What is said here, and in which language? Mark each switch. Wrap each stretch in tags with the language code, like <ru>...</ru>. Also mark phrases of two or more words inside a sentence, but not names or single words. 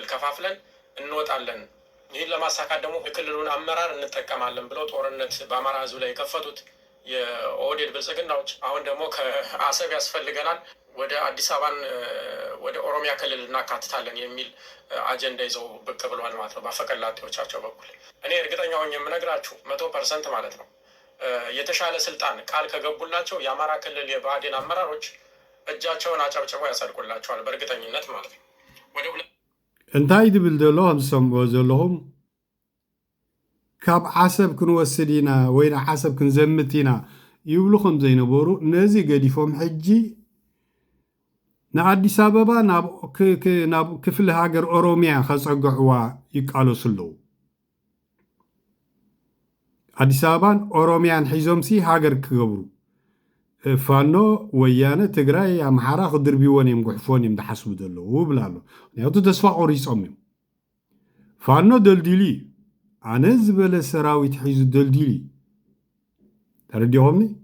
<am>ከፋፍለን እንወጣለን። ይህን ለማሳካት ደግሞ የክልሉን አመራር እንጠቀማለን ብለው ጦርነት በአማራ ሕዝብ ላይ የከፈቱት የኦህዴድ ብልጽግናዎች አሁን ደግሞ ከአሰብ ያስፈልገናል ወደ አዲስ አበባን ወደ ኦሮሚያ ክልል እናካትታለን የሚል አጀንዳ ይዘው ብቅ ብለዋል ማለት ነው በአፈቀላጤዎቻቸው በኩል። እኔ እርግጠኛ ሆኜ የምነግራችሁ 100% ማለት ነው የተሻለ ስልጣን ቃል ከገቡላቸው የአማራ ክልል የብአዴን አመራሮች እጃቸውን አጨብጭበው ያጸድቁላቸዋል በእርግጠኝነት ማለት ነው።</am> <ti>እንታይ ድብል ዘሎ ከምዝሰምዕዎ ዘለኹም ካብ ዓሰብ ክንወስድ ኢና ወይ ዓሰብ ክንዘምት ኢና ይብሉ ከም ዘይነበሩ ነዚ ገዲፎም ሕጂ ንኣዲስ ኣበባ ናብ ክፍሊ ሃገር ኦሮሚያ ከፀግዕዋ ይቃለሱ ኣለዉ። ኣዲስ ኣበባን ኦሮሚያን ሒዞም ሲ ሃገር ክገብሩ ፋኖ ወያነ ትግራይ ኣምሓራ ክድርብዎን እዮም ጉሕፎን እዮም ዝሓስቡ ዘለዉ ብላ ኣሎ። ምክንያቱ ተስፋ ቆሪፆም እዮም። ፋኖ ደልዲሉ እዩ ኣነ ዝበለ ሰራዊት ሒዙ ደልዲሉ እዩ። ተረዲኹምኒ?</ti>